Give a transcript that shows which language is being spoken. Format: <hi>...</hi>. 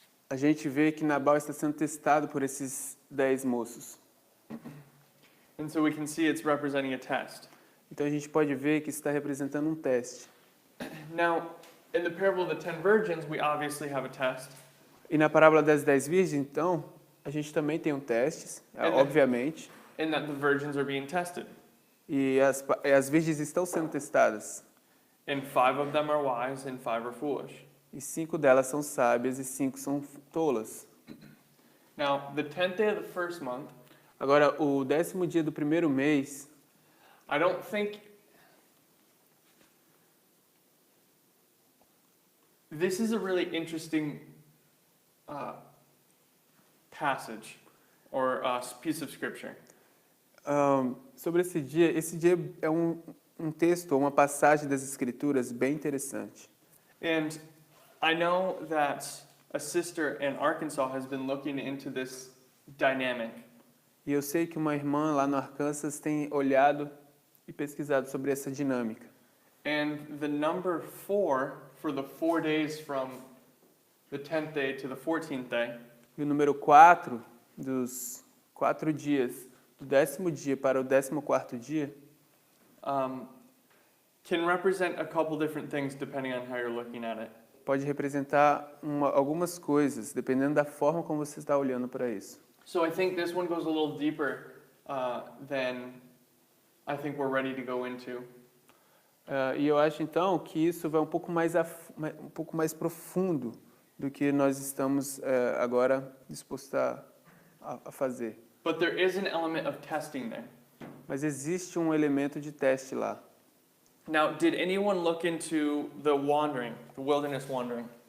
<pt>a gente vê que Nabal está sendo testado por esses 10 moços.</pt> <en>And so we can see it's representing a test.</en> <pt>Então a gente pode ver que isso está representando um teste.</pt> <en>Now, in the parable of the 10 virgins, we obviously have a test.</en> <pt>E na parábola das 10 virgens, então, a gente também tem um teste, obviamente.</pt> <en>In that the virgins are being tested.</en> <pt>E as virgens estão sendo testadas.</pt> <en>And 5 of them are wise and 5 are foolish.</en> <pt>E 5 delas são sábias e 5 são tolas.</pt> <en>Now, the 10th day of the first month,</en> <pt>Agora, o 10º dia do primeiro mês,</pt> <en>I don't think this is a really interesting passage or piece of scripture.</en> <pt>sobre esse dia é um texto, uma passagem das Escrituras bem interessante.</pt> <en>And I know that a sister in Arkansas has been looking into this dynamic.</en> <pt>E eu sei que uma irmã lá no Arkansas tem olhado e pesquisado sobre essa dinâmica.</pt> <en>And the number 4 for the 4 days from the 10th day to the 14th day</en> <pt>E o número 4 dos 4 dias, do 10º dia para o 14º dia,</pt> <en>can represent a couple different things depending on how you're looking at it.</en> <pt>pode representar algumas coisas, dependendo da forma como você está olhando para isso.</pt> <en>So I think this one goes a little deeper than I think we're ready to go into.</en> <pt>E eu acho então que isso vai um pouco mais profundo do que nós estamos agora dispostos a fazer.</pt> <en>But there is an element of testing there.</en> <pt>Mas existe um elemento de teste lá.</pt> <en>Now, did anyone look into the wilderness wandering?</en>